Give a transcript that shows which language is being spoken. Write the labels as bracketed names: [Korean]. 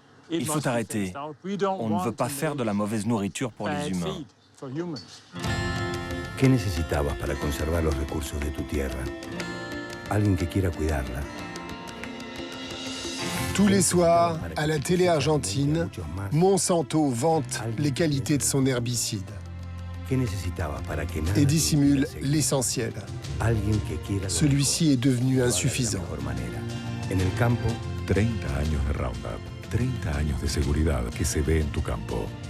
[French] Il faut arrêter. On ne veut pas faire de la mauvaise nourriture pour les humains. [Spanish] ¿Qué necesitabas para conservar los recursos de tu tierra? Alguien que quiera cuidarla. [French] Tous les soirs, à la télé argentine, Monsanto vante les qualités de son herbicide et dissimule l'essentiel. Celui-ci est devenu insuffisant. [Spanish] En el campo, 30 años de Roundup, 30 años de seguridad que se ve en tu campo.